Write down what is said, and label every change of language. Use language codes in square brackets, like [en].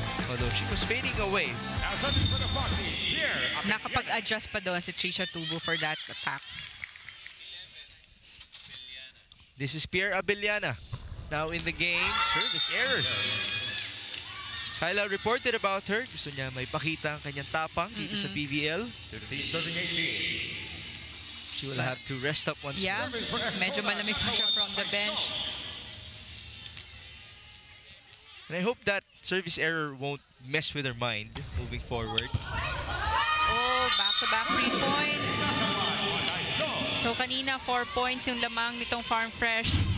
[en] Although she was fading away. Now serving for the Foxies, Pierre. [tl] Nakapag-adjust pa doon si Trisha Tubu for that attack. [en] This is Pierre Abellana. Now in the game, service error. Kyla reported about her. [tl] Gusto niya may pakita ang kanyang tapang dito sa PVL. [en] 15 serving 18. She will have to rest up once [tl] Yeah, medyo malamig pa siya [en] from the bench. And I hope that service error won't mess with her mind moving forward. Oh, back-to-back 3 points. So [tl] kanina 4 points yung lamang nitong [en] Farm Fresh.